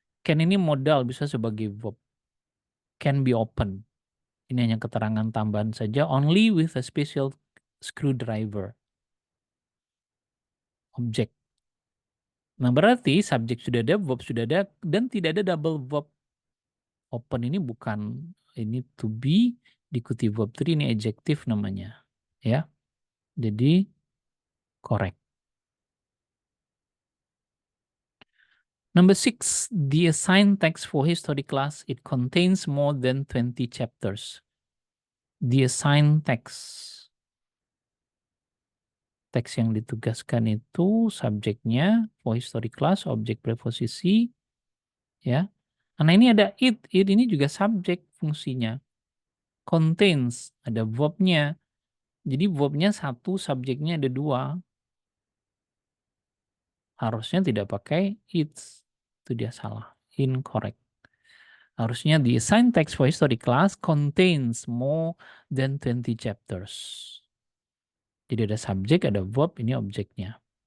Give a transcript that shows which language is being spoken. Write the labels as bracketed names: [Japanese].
[Indonesian] Can ini modal bisa sebagai verb. [English] Can be open. [Indonesian] Ini hanya keterangan tambahan saja. [English] Only with a special screwdriver. [Indonesian] Objek. Nah berarti subjek sudah ada, verb sudah ada, dan tidak ada double verb. Open ini bukan, ini to be, diikuti verb 3, ini adjektif namanya. Ya, jadi correct. [English] Number 6, the assigned text for history class, it contains more than 20 chapters. The assigned text. [Indonesian] Teks yang ditugaskan itu subjeknya for history class, objek preposisi, ya. Nah ini ada it ini juga subjek fungsinya. Contains, ada verbnya. Jadi verbnya satu, subjeknya ada dua. Harusnya tidak pakai it's. Itu dia salah. Incorrect. Harusnya [English] the assigned text for history class contains more than 20 chapters. [Indonesian] Jadi ada subjek, ada verb, ini objeknya.